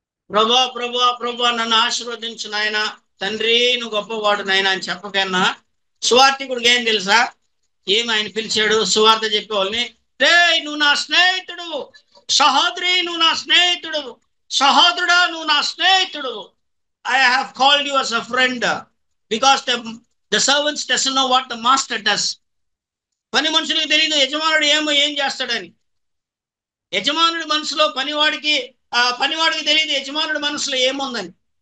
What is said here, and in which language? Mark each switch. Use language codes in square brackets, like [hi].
[te] ప్రభా నన్ను ఆశీర్వదించు నాయన, తండ్రి నువ్వు గొప్పవాడు నాయన అని చెప్పకన్నా సువార్థికుడికి ఏం తెలుసా? ఏమి ఆయన పిలిచాడు సువార్త చెప్పేవాళ్ళని, రే నువ్వు నా స్నేహితుడు, సహోదరి నువ్వు నా స్నేహితుడు, సహోదరుడా నువ్వు నా స్నేహితుడు. [en] I have called you as a friend because the servants doesn't know what the master does. [te] పని మనుషులకు తెలియదు యజమానుడు ఏం చేస్తాడని. యజమానుడి మనసులో పనివాడికి తెలియదు యజమానుడి మనసులో ఏముందని.